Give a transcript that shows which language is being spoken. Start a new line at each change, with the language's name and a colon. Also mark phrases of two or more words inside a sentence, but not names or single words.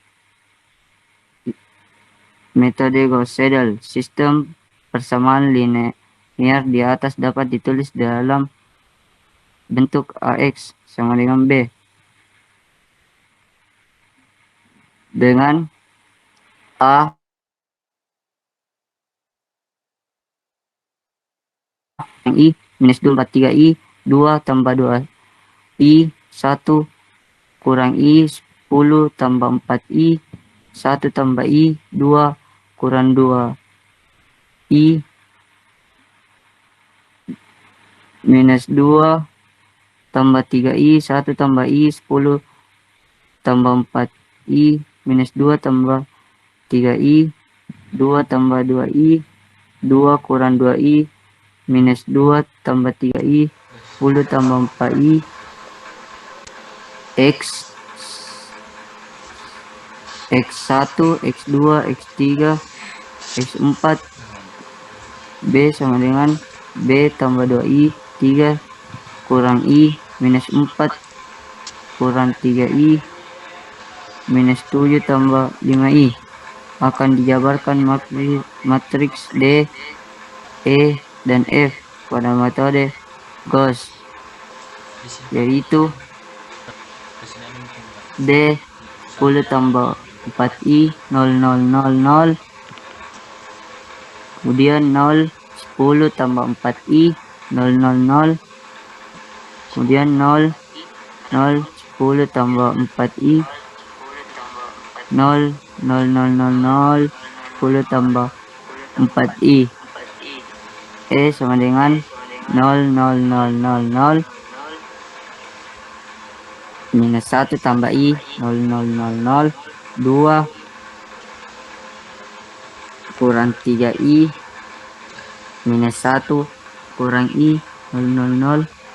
Indonesian: Metode Gauss-Seidel, sistem persamaan linear di atas dapat ditulis dalam bentuk AX sama dengan B dengan A yang I minus 2 tambah 3I 2 tambah 2I 1 kurang I 10 tambah 4I 1 tambah I 2 kurang 2I minus 2 tambah 3I 1 tambah I 10 tambah 4I minus 2 tambah 3I 2 tambah 2I 2 kurang 2I minus 2 tambah 3I 10 tambah 4I X1 X2 X3 X4 B sama dengan B tambah 2I 3 kurang I minus 4 kurang 3I minus 7 tambah 5I akan dijabarkan matriks D, E, dan F pada metode Gauss, yaitu D 10 tambah 4I 0 0 0 0 kemudian 0 10 tambah 4I 0 0 0 kemudian 0 0 10 tambah 4I 0 0 0 0 0 10 tambah 4I E sama dengan 0 0 0 0 0 minus 1 tambah I 0,000. 2 kurang 3I minus 1 kurang I 0,000.